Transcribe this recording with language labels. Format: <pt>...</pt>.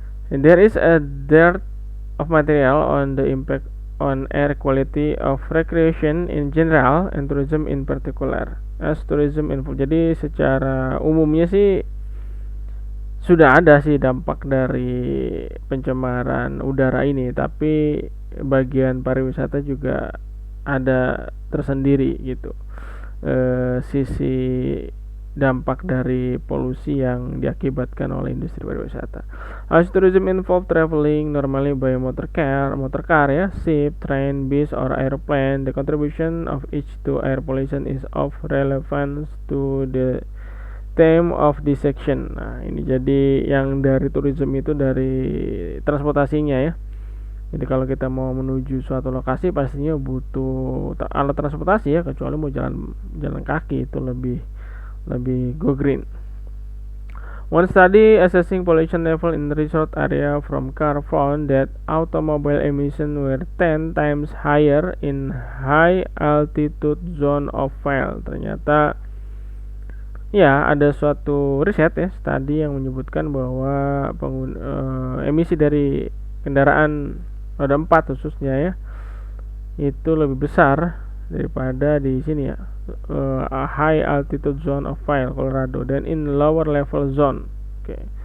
<en>And there is a dearth of material on the impact on air quality of recreation in general and tourism in particular. As tourism involved.</en> <id>Jadi secara umumnya sih sudah ada sih dampak dari pencemaran udara ini, tapi bagian pariwisata juga ada tersendiri gitu. Sisi dampak dari polusi yang diakibatkan oleh industri pariwisata.</id> <en>As tourism involve traveling normally by motor car ya, ship, train, bus, or airplane, the contribution of each to air pollution is of relevance to the theme of this section.</en> <id>Nah, ini jadi yang dari tourism itu dari transportasinya ya. Jadi kalau kita mau menuju suatu lokasi pastinya butuh alat transportasi ya, kecuali mau jalan kaki itu lebih</id> <en>go green. One study assessing pollution level in resort area from car found that automobile emission were 10 times higher in high altitude zone of file.</en> <id>Ternyata ya ada suatu riset ya, studi yang menyebutkan bahwa emisi dari kendaraan roda 4 khususnya ya itu lebih besar daripada di sini ya,</id> <en>high altitude zone of file Colorado</en> <id>dan</id> <en>in lower level zone.</en> <id>Oke.</id>